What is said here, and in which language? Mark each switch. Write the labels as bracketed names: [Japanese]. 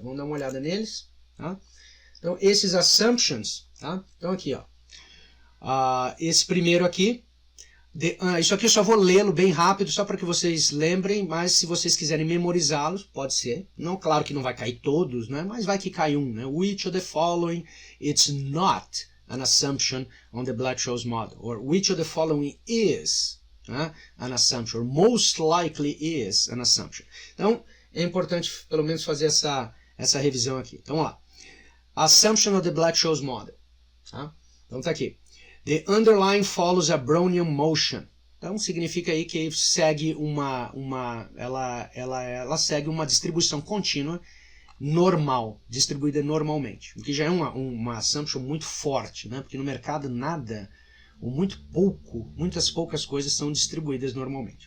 [Portuguese] Vamos dar uma olhada neles. Tá? Então, esses Assumptions, tá? Então aqui, ó. Esse primeiro aqui, isso aqui eu só vou lê-lo bem rápido, só para que vocês lembrem, mas se vocês quiserem memorizá-los, pode ser. Não, claro que não vai cair todos, né? Mas vai que cai um, né? [English] Which of the following it's not an assumption on the Black-Scholes model? Or which of the following is an assumption? Or most likely is an assumption? [Portuguese] Então, é importante pelo menos fazer essa revisão aqui. Então, vamos lá. [English] Assumption of the Black-Scholes model. [Portuguese] Tá? Então tá aqui. [English] The underlying follows a Brownian motion. [Portuguese] Então significa aí que segue ela segue uma distribuição contínua normal, distribuída normalmente. O que já é uma assumption muito forte, né? Porque no mercado nada, ou muitas poucas coisas são distribuídas normalmente.